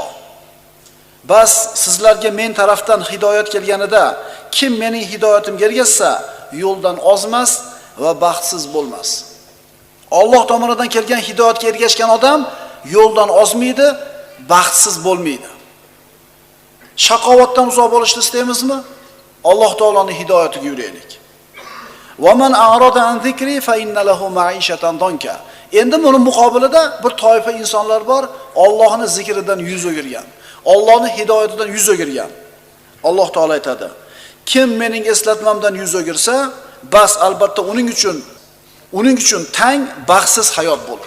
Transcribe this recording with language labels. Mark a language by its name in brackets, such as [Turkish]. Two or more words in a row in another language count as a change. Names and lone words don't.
[Uzbek] Bas sizlarga men tarafdan hidoyat kelganida kim mening hidoyatimga ergashsa, yo'ldan ozmas va baxtsiz bo'lmas. Alloh tomonidan kelgan hidoyatga ergashgan odam yo'ldan ozmaydi, baxtsiz bo'lmaydi. Shaqovatdan uzoq bo'lishni istaymizmi? Alloh taoloning hidoyatiga yuraylik. [Arabic] Va man a'rada an zikri fa inna lahu ma'ishatan danka. [Uzbek] Endi buning muqobilida bir toifa insonlar bor, Allohning zikridan yuz o'girgan, Allohning hidoyatidan yuz o'girgan. Alloh taolo aytadi: kim mening eslatmamdan yuz o'girsa, bas albatta uning uchun tang baxtsiz hayot bo'lur.